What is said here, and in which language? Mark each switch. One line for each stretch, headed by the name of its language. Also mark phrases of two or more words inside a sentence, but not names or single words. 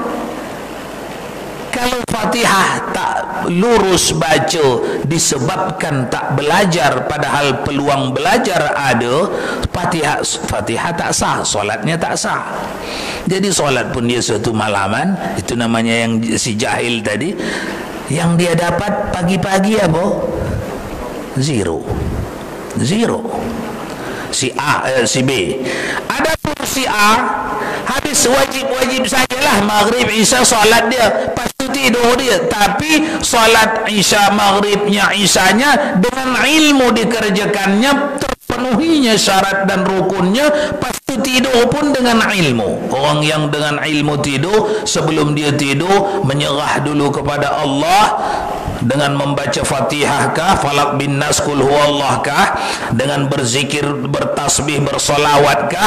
Malay: Kalau Fatihah tak lurus baca disebabkan tak belajar, padahal peluang belajar ada, Fatihah tak sah, solatnya tak sah. Jadi solat pun dia suatu malaman. Itu namanya yang si jahil tadi. Yang dia dapat pagi-pagi apa? Zero. Si A, si B. Adapun si A, habis wajib-wajib sajalah maghrib, isya, solat dia, lepas tu tidur dia. Tapi solat isya, maghribnya, isyanya dengan ilmu dikerjakannya, terpenuhinya syarat dan rukunnya, pas tu tidur pun dengan ilmu. Orang yang dengan ilmu tidur, sebelum dia tidur menyerah dulu kepada Allah dengan membaca Fatihah kah, Falaq bin Nas, Qul huwallah kah, dengan berzikir, bertasbih, bersolawat kah.